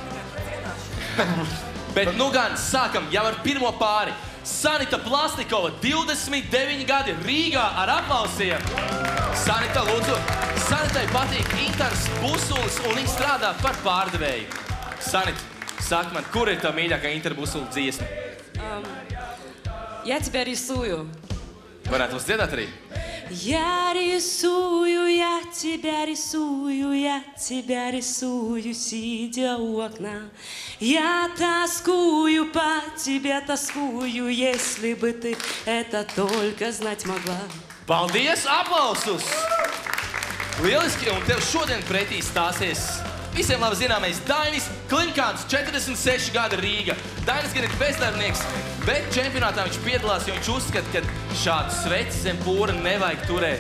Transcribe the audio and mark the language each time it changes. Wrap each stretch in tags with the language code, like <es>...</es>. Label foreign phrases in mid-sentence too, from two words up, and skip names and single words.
<lv>Bet nu gan sākam jau ar pirmo pāri. Sanita Plastikova, 29 gadi, Rīgā ar aplausiem. Sanita, lūdzu. Sanitai patīk Intars Busulis un viņa strādā par pārdevēju. Sanita, saka man, kur ir tā mīļākā Intar Busula dziesma?</lv> <ru>Я тебя рисую.</ru> <lv>Varētu mums dziedāt arī?</lv> <ru>Я рисую, я тебя рисую, сидя у окна. Я тоскую по тебе, тоскую, если бы ты это только знать могла.</ru> <lv>Paldies, aplausus! Lieliski, un tev šodien pretī stāsies visiem labi zināmais Dainis Klinkāns, 46 gada Rīga. Dainis gan ir bezdarbnieks, bet čempionātā viņš piedalās, jo viņš uzskata, ka šādu sveci zem pūra nevajag turēt.</lv>